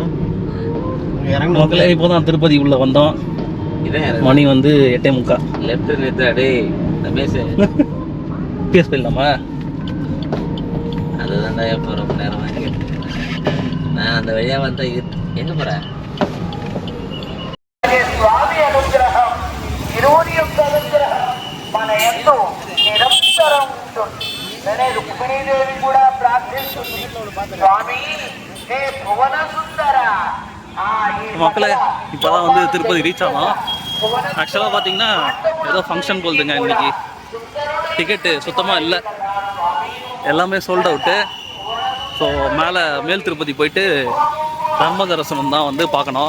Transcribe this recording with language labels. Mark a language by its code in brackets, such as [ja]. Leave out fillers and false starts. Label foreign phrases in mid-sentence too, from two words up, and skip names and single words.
[ta] மக்களே, இப்போ தான் திருப்பதி உள்ளே வந்தோம். இதான் மணி வந்து 8:45. லெஃப்ட் நிறுத்த அடே ரமேஷ் பேஸ் போயிடலாமா? அதுதான் தான் இப்போ ரொம்ப நேரம் வாங்கி நான் அந்த வழியாக வந்தேன். எங்கே போகிறேன்? [te] స్వామి అనుగ్రహం ఇరువురి యొక్క అనుగ్రహం మన ఎంతో నిరంతరం ఉంటుంది. రుక్మిణీదేవి కూడా ప్రార్థిస్తుంది, స్వామి హే భువన సుందర. [ta] மக்களே, இப்போ தான் வந்து திருப்பதி ரீச் ஆகலாம். ஆக்சுவலாக பார்த்தீங்கன்னா ஏதோ ஃபங்க்ஷன் போகுதுங்க இன்றைக்கி. டிக்கெட்டு சுத்தமாக இல்லை, எல்லாமே [en] sold out. [ta] ஸோ மேல் திருப்பதி போயிட்டு தர்ம தரிசனம் தான் வந்து பார்க்கணும்.